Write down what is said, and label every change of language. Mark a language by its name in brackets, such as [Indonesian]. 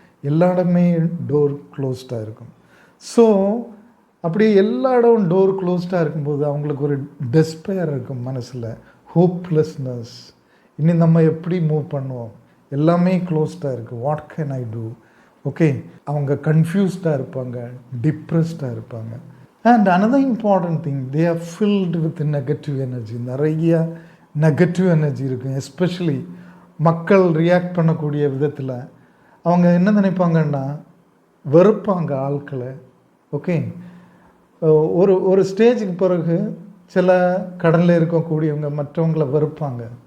[Tamil] எல்லா இடமே டோர் க்ளோஸ்டாக இருக்கும். ஸோ அப்படி எல்லா இடமும் டோர் க்ளோஸ்டாக இருக்கும்போது அவங்களுக்கு ஒரு டெஸ்பயர் இருக்கும் மனசில், ஹோப்லெஸ்னஸ். இனி நம்ம எப்படி மூவ் பண்ணுவோம், எல்லாமே க்ளோஸ்டாக இருக்குது, [English] What can I do? [Tamil] Okay, அவங்க கன்ஃபியூஸ்டாக இருப்பாங்க, டிப்ரெஸ்டாக இருப்பாங்க. [English] And another important thing, they are filled with negative energy. [Tamil] நிறைய நெகட்டிவ் எனர்ஜி இருக்கும். எஸ்பெஷலி மக்கள் ரியாக்ட் பண்ணக்கூடிய விதத்தில் அவங்க என்ன நினைப்பாங்கன்னா, வெறுப்பாங்க ஆட்களை. ஓகே, ஒரு ஒரு ஸ்டேஜுக்கு பிறகு சில கடலில் இருக்கக்கூடியவங்க மற்றவங்களை வெறுப்பாங்க.